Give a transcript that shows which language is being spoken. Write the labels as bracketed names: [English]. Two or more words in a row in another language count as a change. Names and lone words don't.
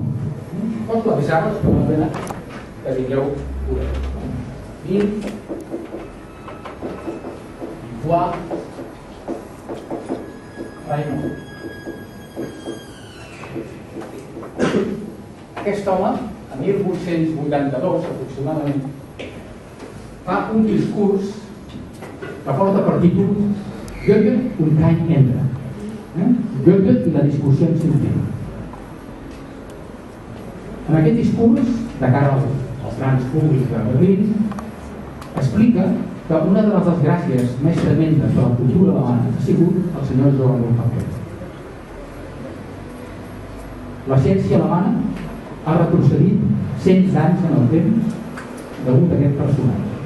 [Catalan] Poso avisar-vos que m'agrada que digueu Émile Dubois-Reymond. Aquest home, a 1882 aproximadament, fa un discurs que porta per títol Goethe und kein Ende. Goethe i la discussió científica. En aquest discurs, de cara als grans públics de Berlín, explica que una de les desgràcies més tremendes de la cultura alemana ha sigut el senyor Johann Wolfgang Goethe. La ciència alemana ha retrocedit 100 anys en el temps degut a aquest personatge.